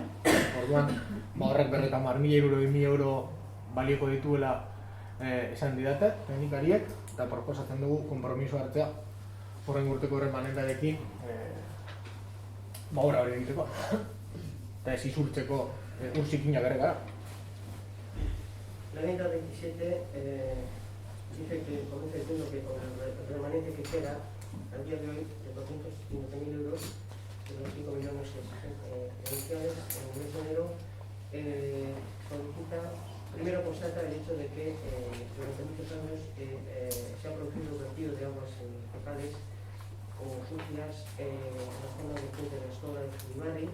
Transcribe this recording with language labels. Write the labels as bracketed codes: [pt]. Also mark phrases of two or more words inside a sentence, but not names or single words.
[eu] Orduan, horrek 50.000 euro balioko dituela esan didate, teknikariek, eta proposatzen dugu konpromiso hartzea horren urteko erremanentarekin obra hori egiteko, eta ez izurtzeko ur zikinak errekara. [es] La enmienda 27 dice que comienza diciendo que con el remanente que queda al día de hoy de 250.000 euros de los 5 millones iniciales en el mes de enero solicita, primero constata el hecho de que durante muchos años se ha producido un vertido de aguas fecales o sucias en la zona de Puente de Astola y Zubimarri.